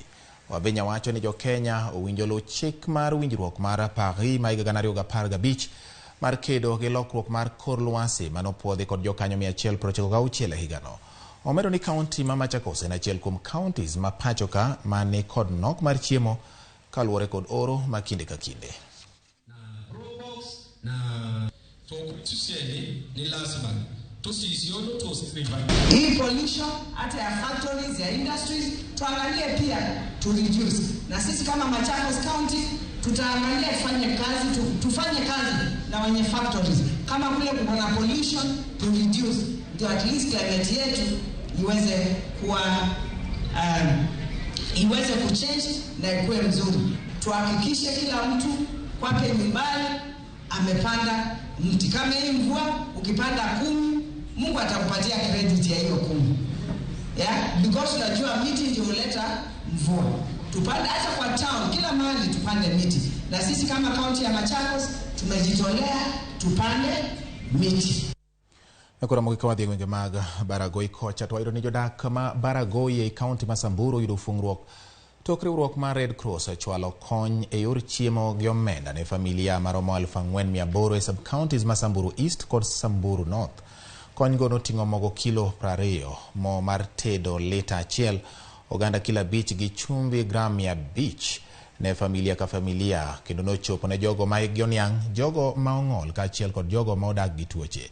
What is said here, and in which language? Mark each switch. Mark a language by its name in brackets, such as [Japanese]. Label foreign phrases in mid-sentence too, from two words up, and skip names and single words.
[Luo (Kenya and Tanzania)] Wavinya wacho ni jo-Kenya owinjo luw chik mar winjruok mar Paris ma higa 2015 mar kedo gi lokruok mar kor lwasi manopuodhi kod jokanyo 196 e higano. Omedo ni kaunti ma Machakos en achiel kuom counties ma pachoka mane kod nok mar chiemo kaluwore kod oro ma kinde ka kinde. [Swahili] Hii pollution hata ya factories, ya industries, tuangalie pia [English] to reduce. [Swahili] Na sisi kama Machakos County tutaangalia tufanye kazi na wenye factories. Kama kule kuna pollution [English] to reduce, [Swahili] ndio [English] at least [Swahili] climate yetu iweze kuwa iweze kuchange na ikuwe mzuri. Tuhakikishe kila mtu kwake nyumbani amepanda mti. Kama hii mvua ukipanda 10, Mungu atakupatia credit ya hiyo 10. [English] Yeah, because [Swahili] unajua miti ndio huleta mvua. Tupande hata kwa town, kila mahali tupande miti. Na sisi kama kaunti ya Machakos tumejitolea tupande miti. [Luo (Kenya and Tanzania)] Nakora Ramogi kawadhi gwenge mag Baragoi kocha twayudo ni jodak ma Baragoi e kaunti ma Samburu yudo fungruok tok riwruok mar Red Cross chwalo kony e yor chiemo gi omenda ne familia maromo 4,800 e sub-counties ma Samburu East kod Samburu North. Kony go noting'o mogo kilo 20, mo mar tedo lita 1, oganda kila bich gi chumbi gram 500 ne familia ka familia, kendo nochopo ne jogo ma higi oniang', jogo ma ong'ol kaachiel kod jogo ma odak gi tuoche.